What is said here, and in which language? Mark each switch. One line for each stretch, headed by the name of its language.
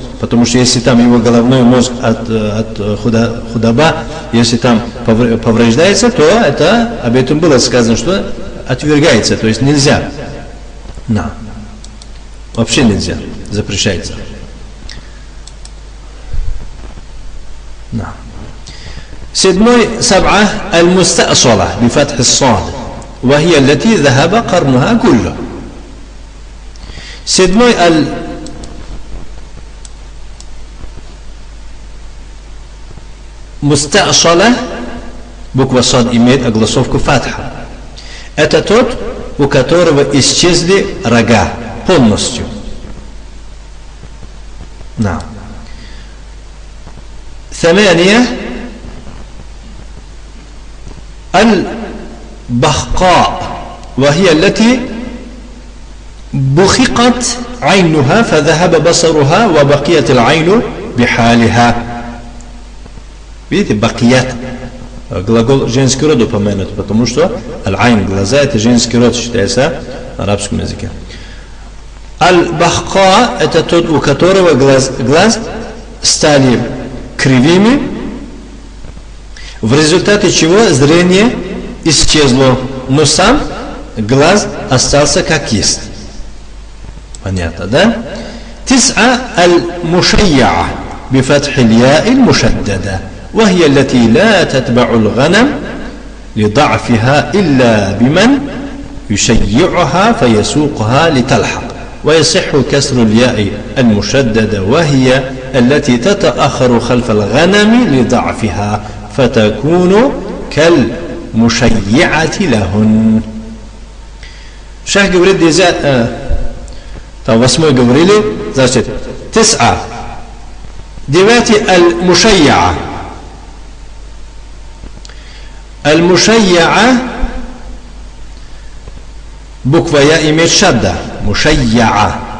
Russian: Потому что если там его головной мозг от худоба, если там повреждается, то это, об этом было сказано, что отвергается, то есть нельзя. На. Вообще нельзя, запрещается. На. седьмой
Arabic: سبعة المستأصلة بفتح الصاد وهي التي ذهب قرنها كله.
Russian: седьмой المستأصلة буква صاد имеет огласовку фатха. Это тот, у которого исчезли рога полностью. На.
Arabic: ثمانية البخقاء وهي التي بخقت عينها فذهب بصرها وبقيت العين بحالها.
Russian: Видите, бакият. Глагол женский род упомянут, потому что аль-айн, глаза, это женский род считается на арабском языке. Аль-бахка это тот, у которого глаз стали кривыми, в результате чего зрение исчезло, но сам глаз остался как есть. Понятно, да?
Arabic: تسعة المشيعة بفتح الياء المشددة وهي التي لا تتبع الغنم لضعفها إلا بمن يشيعها فيسوقها لتلحق ويصح كسر الياء المشددة وهي التي تتأخر خلف الغنم لضعفها فتكون كالمشيعة لهن.
Russian: Шах говорит, там восьмой говорили, значит, тис'a. Девятый аль-мушайя'a. Аль-мушайя'a буква Я имеет шадда. Мушайя'a.